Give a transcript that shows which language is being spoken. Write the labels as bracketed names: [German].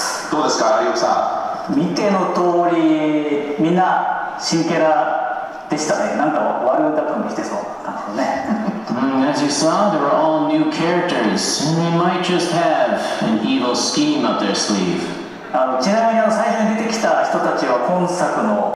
[Japanese] どうですか、Yoku-san? 見ての通りみんな新キャラでしたね。なんか悪巧みしてそうな感じのね。 [English] As you saw, they were all new characters, and they might just have an evil scheme up their sleeve. [Japanese] ちなみに最初に出てきた人たちは今作の